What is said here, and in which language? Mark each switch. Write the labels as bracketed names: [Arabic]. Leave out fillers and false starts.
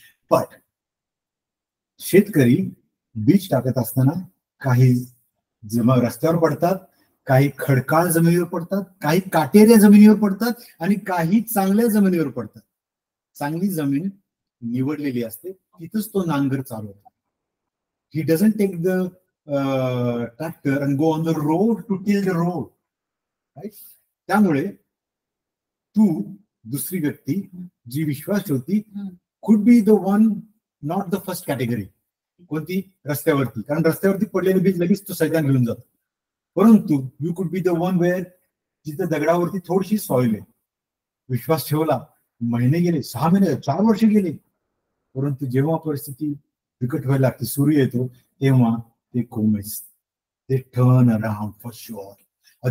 [Marathi] But शेतकरी बीज टाकत असताना काही रस्त्यावर पडतात, काही खडकाळ जमिनीवर पडतात, काही काटेऱ्या जमिनीवर पडतात आणि काही चांगल्या जमिनीवर पडतात. चांगली जमीन निवडलेली असते, तिथंच तो नांगर चालवतो. [English] He doesn't take the tractor and go on the road to till the road. Right? [Marathi] त्यामुळे तू दुसरी व्यक्ती जी विश्वास ठेवती [English] could be the one, not the first category. [Marathi] कोणती? रस्त्यावरती. कारण रस्त्यावरती पडलेले बीज लगेच तो सैतान घेऊन जातो. परंतु [English] you could be the one where [Marathi] जिथे दगडावरती थोडीशी सॉइल आहे. विश्वास ठेवला, महिने गेले, 6 महिने, 4 वर्ष गेले, परंतु जेव्हा परिस्थिती बिकट व्हायला लागते, सूर्य येतो, तेव्हा ते कोमेस, ते [English] Turn around for sure.